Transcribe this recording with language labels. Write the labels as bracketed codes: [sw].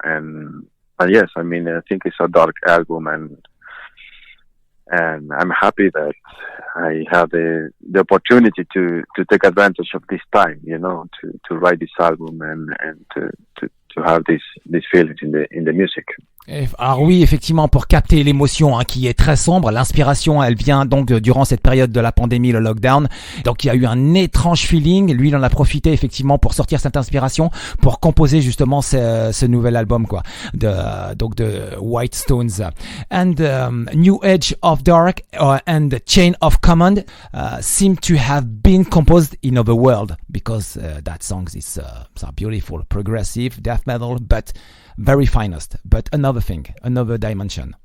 [en] And yes, I mean, I think it's a dark album, and I'm happy that I have the opportunity to take advantage of this time, to write this album and to have these feelings in the music. [fr] Alors oui, effectivement, pour capter l'émotion, hein, qui est très sombre, l'inspiration, elle vient donc durant cette période de la pandémie, le lockdown. Donc il y a eu un étrange feeling. Lui, il en a profité effectivement pour sortir cette inspiration, pour composer justement ce nouvel album, quoi, de White Stones. [en] And New Age of Dark and Chain of Command seem to have been composed in other world, because that song is so beautiful, progressive, death metal, but very finest, but another dimension.